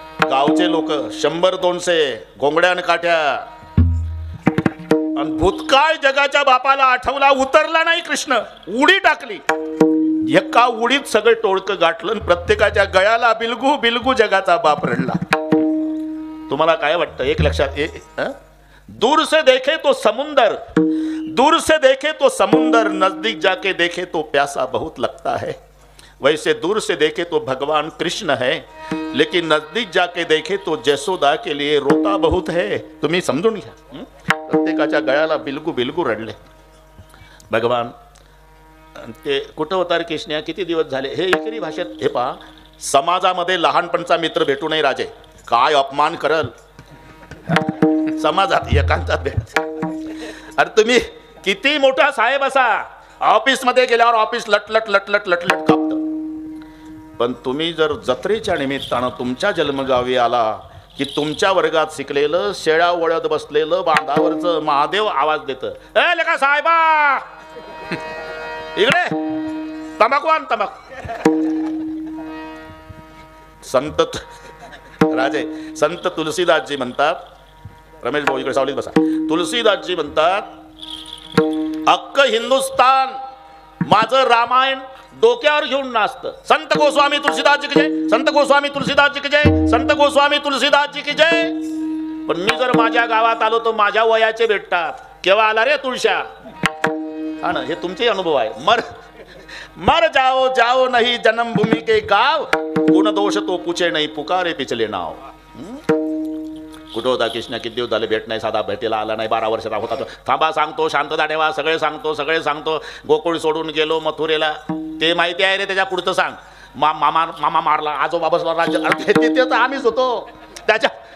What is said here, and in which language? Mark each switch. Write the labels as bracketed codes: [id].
[mr] गावचे लोक 100-200 घोंगड्या आणि काठ्या. आणि भूतकाळ जगाच्या बापाला आठवला, उतरला नाही कृष्ण, उडी टाकली. एका उडीत सगळं टोळकं गाठलं. प्रत्येकाच्या गळ्याला बिलगू बिलगू जगाचा बाप रडला. तुम्हाला काय वाटतं? एक लक्षात [hi] दूर से देखे तो समुंदर, दूर से देखे तो समुंदर, नजदीक जाके देखे तो प्यासा बहुत लगता है. वैसे दूर से देखे तो भगवान कृष्ण है, लेकिन नजदीक जाके देखे तो जसोदा के लिए रोता बहुत है. [mr] तुम्ही समजून घ्या. प्रत्येकाच्या गळ्याला बिलगू बिलगू रडले भगवान. ते कुठं होता रे कृष्णया, किती दिवस झाले. हे एकरी भाषेत. हे पहा, समाजामध्ये लहानपणचा मित्र भेटू नये राजे, काय अपमान करल. समाजात एकांतात भेट. अरे तुम्ही किती मोठा साहेब असा, ऑफिस मध्ये गेल्यावर ऑफिस लटलट लटलट लटलट कापत. पण तुम्ही जर जत्रेच्या निमित्तानं तुमच्या जन्मगावी आला की तुमच्या वर्गात शिकलेलं, शेळ्या वळत बसलेलं बांधावरचं महादेव आवाज देतं, ए लेका साहेबा इकडे तंबाखू आण तंबाखू. संत तुलसीदासजी म्हणतात, रमेश भाऊ इकडे सावलीत बसा. तुलसीदासजी म्हणतात, अख्खं हिंदुस्तान माझं रामायण डोक्यावर घेऊन नाचतं. [hi] संत गोस्वामी तुलसीदासजी की जय, संत गोस्वामी तुलसीदासजी की जय, संत गोस्वामी तुलसीदासजी की जय. [mr] पण मी जर माझ्या गावात आलो तर माझ्या वयाचे भेटतात. केव्हा आला रे तुळशा. हा ना, हे तुमचे अनुभव आहे. [hi] मर जाओ जाओ नहीं जन्मभूमि के गाव, गुण दोष तो पूछे नहीं पुकारे पिछले नाव. [mr] कुठं होता कृष्ण, किती दिवस झाले भेट नाही, साधा भेटीला आला नाही. 12 वर्षाचा होता तो. थांबा सांगतो, शांतता ठेवा, सगळे सांगतो. गोकुळ सोडून गेलो मथुरेला, ते माहिती आहे रे, त्याच्या पुढचं सांग. मामा मारला, आजोबा बसला राज्य, ते तर आम्हीच होतो त्याच्या.